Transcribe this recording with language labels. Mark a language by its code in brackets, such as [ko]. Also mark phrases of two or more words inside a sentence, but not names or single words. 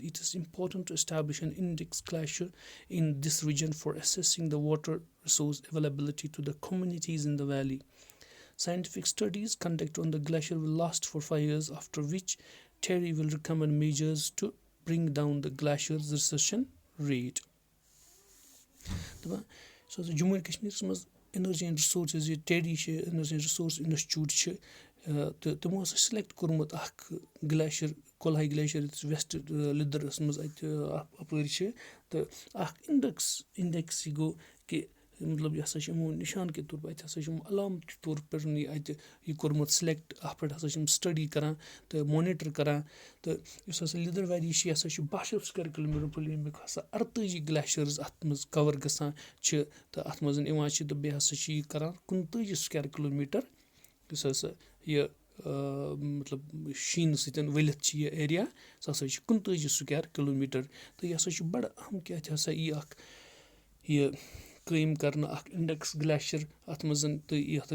[en] It is important to establish an index glacier in this region for assessing the water resource availability to the communities in the valley. Scientific studies conducted on the glacier will last for 5 years, after which TERI will recommend measures to bring down the glacier's recession rate. [ks] So Jammu and Kashmir's منٛز [en] Energy and Resources [ks] یہِ TERI چھِ [en] Energy and Resource Institute [ks] چھِ تہٕ تِمو ہسا سِلیکٹ کوٚرمُت اکھ گلیشر کۄلہاے گلیشر یُس ویسٹ لِدرس منٛز اَتہِ اَپٲرۍ چھِ تہٕ اکھ اِنڈیکس یہِ گوٚو کہِ مطلب یہِ ہسا چھِ یِمو نِشان کے طور پر اَتہِ ہسا چھِ یِم علامتی طور پٮ۪ٹھ یہِ اَتہِ یہِ کوٚرمُت سِلیکٹ اَتھ پٮ۪ٹھ ہسا چھِ یِم سٹڈی کران تہٕ مانِٹر کران تہٕ یُس ہسا لِدر ویلی چھِ یہِ ہسا چھِ 12 [en] square kilometer [ks] پھٔہلہِ ییٚمیُک ہسا 48 گلیشیٲرٕز اَتھ منٛز کور گژھان چھِ تہٕ اَتھ منٛز یِوان چھِ تہٕ بیٚیہِ ہسا چھِ یہِ کران 29 [en] square kilometer [ks] یُس ہسا یہِ مطلب شیٖنہٕ سۭتۍ ؤلِتھ چھِ یہِ ایریا سُہ ہسا چھِ 29 سُکیر کِلومیٖٹر تہٕ یہِ ہسا چھُ بڑٕ اہم کہِ اَتہِ ہسا یی اکھ یہِ قٲیِم کرنہٕ اکھ [en] index glacier [ks] اَتھ منٛز تہٕ یَتھ